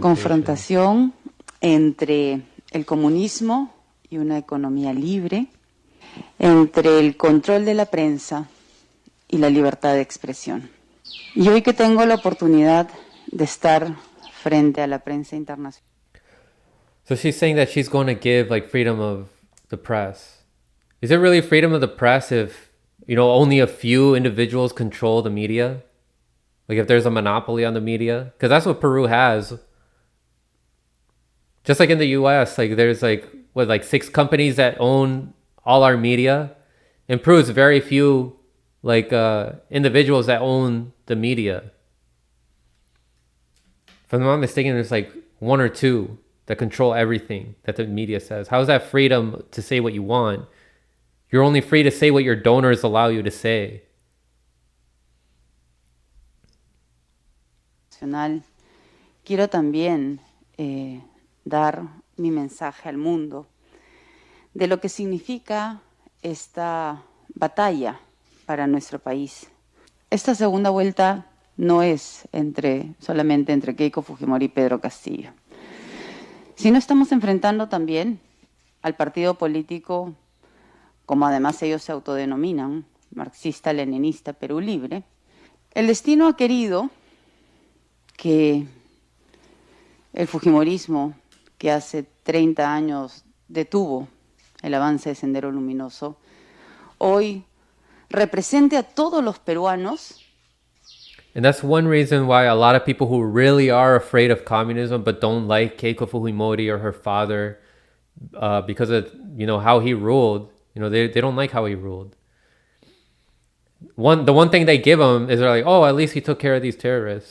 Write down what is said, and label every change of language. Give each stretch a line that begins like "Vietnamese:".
Spanish: confrontación entre el comunismo y una economía libre, entre el control de la prensa y la libertad de expresión. Y hoy que tengo la oportunidad de estar frente a la prensa internacional.
English: So she's saying that she's going to give like freedom of the press. Is it really freedom of the press if, you know, only a few individuals control the media? Like if there's a monopoly on the media? Because that's what Peru has. Just like in the US, like there's like, what, like 6 companies that own all our media. In Peru, it's very few like individuals that own the media. If I'm not mistaken, there's like 1 or 2 that control everything that the media says. How is that freedom to say what you want? You're only free to say what your donors allow you to say.
Spanish: Quiero también dar mi mensaje al mundo de lo que significa esta batalla para nuestro país. Esta segunda vuelta no es solamente entre Keiko Fujimori y Pedro Castillo, sino estamos enfrentando también al partido político, como además ellos se autodenominan, marxista-leninista Perú Libre. El destino ha querido que el fujimorismo, que hace 30 años detuvo el avance de Sendero Luminoso, hoy represente a todos los peruanos.
English: And that's one reason why a lot of people who really are afraid of communism but don't like Keiko Fujimori or her father because of, you know, how he ruled, you know, they don't like how he ruled. The one thing they give him is they're like, oh, at least he took care of these terrorists.